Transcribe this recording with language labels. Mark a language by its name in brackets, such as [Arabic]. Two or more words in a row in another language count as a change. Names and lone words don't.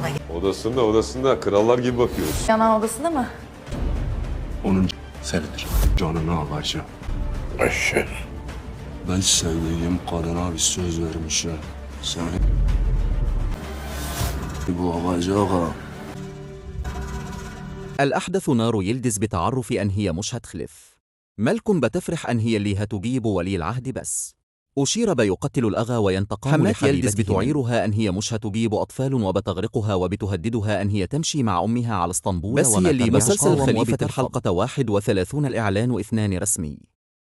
[Turkish] Odasında krallar gibi bakıyoruz. Yanan odasında mı? Onun senindir. Canını alacağım. Eşek. Ben sevdiğim kadına bir söz vermişim. Seni bulacağım. [Arabic] الأحدث نار يلدز بتعرف أن هي مش هتخلف. ملك بتفرح أن هي اللي هتجيب ولي العهد بس. أشير بيقتل الأغا وينتقم حمات يلدز بتعيرها أن هي مش هتجيب أطفال وبتغرقها وبتهددها أن هي تمشي مع أمها على اسطنبول بس هي اللي مسلسل خليفة الحلقة 31 الإعلان 2 رسمي.